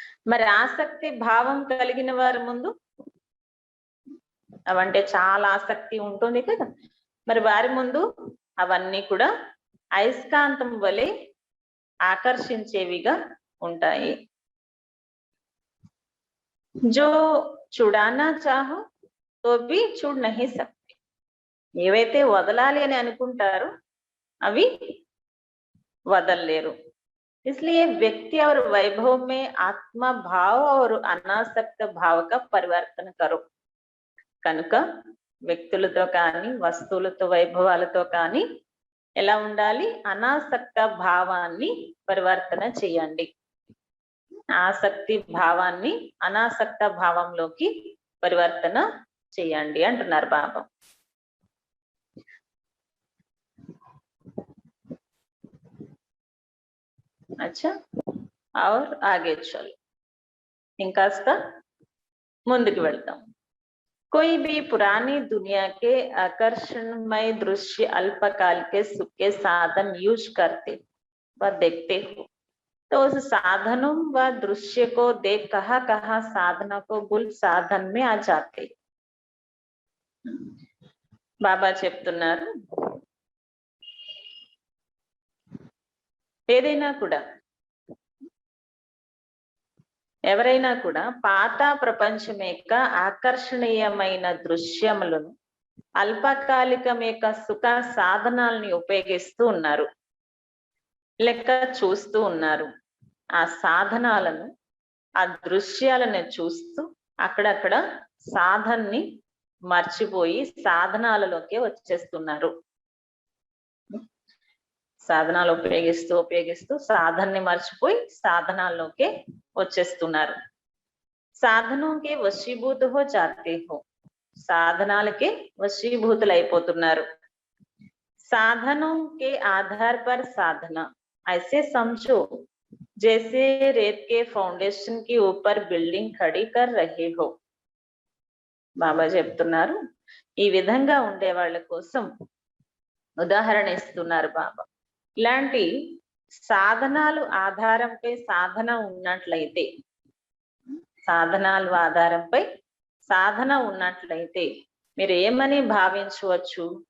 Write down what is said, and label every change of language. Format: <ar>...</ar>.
<te>మరి ఆసక్తి భావం కలిగిన వారి ముందు అవంటే చాలా ఆసక్తి ఉంటుంది కదా, మరి వారి ముందు అవన్నీ కూడా అయస్కాంతం వలె ఆకర్షించేవిగా ఉంటాయి.</te> <hi>జో చూడానా చాహో తో బి చూడ్ నహీ సక్తే,</hi> <te>ఏవైతే వదలాలి అని అనుకుంటారో అవి వదలలేరు.</te> <hi>इसलिए व्यक्ति और वैभव में आत्मा भाव और अनासक्त भाव का परिवर्तन करो.</hi> <te>కనుక వ్యక్తులతో కానీ వస్తువులతో వైభవాలతో కానీ ఎలా ఉండాలి? అనాసక్త భావాన్ని పరివర్తన చేయండి. ఆసక్తి భావాన్ని అనాసక్త భావంలోకి పరివర్తన చేయండి అంటున్నారు బాబా.</te> <hi>अच्छा और आगे चलो,</hi> <te>इंकास्త ముందుకు వెళ్తాం.</te> <hi>कोई भी पुरानी दुनिया के आकर्षणमय दृश्य अल्पकाल के सुख के साधन यूज करते व देखते हो तो उस साधनों व दृश्य को देख कहाँ साधना को भूल साधन में आ जाते.</hi> <te>బాబా చెప్తున్నారు, ఏదైనా కూడా ఎవరైనా కూడా పాత ప్రపంచం యొక్క ఆకర్షణీయమైన దృశ్యములను అల్పకాలికం యొక్క సుఖ సాధనాలని ఉపయోగిస్తూ ఉన్నారు, లెక్క చూస్తూ ఉన్నారు. ఆ సాధనాలను ఆ దృశ్యాలను చూస్తూ అక్కడక్కడ సాధనని మర్చిపోయి సాధనాలలోకి వచ్చేస్తున్నారు. సాధనాలు ఉపయోగిస్తూ సాధనని మర్చిపోయి సాధనాల్లోకి వచ్చేస్తున్నారు.</te> <hi>సాధనంకి వశీభూత హో జాతే హో,</hi> <te>సాధనాలకి వశీభూతులు అయిపోతున్నారు.</te> <hi>సాధనం के आधार पर साधना ऐसे समझो जैसे रेत के फाउंडेशन के ऊपर बिल्डिंग खड़ी कर रहे हो.</hi> <te>బాబా చెప్తున్నారు, ఈ విధంగా ఉండే వాళ్ళ కోసం ఉదాహరణ ఇస్తున్నారు బాబా. ఇలాంటి సాధనాలు ఆధారంపై సాధన ఉన్నట్లయితే, సాధనాలు ఆధారంపై సాధన ఉన్నట్లయితే మీరు ఏమని భావించవచ్చు?</te>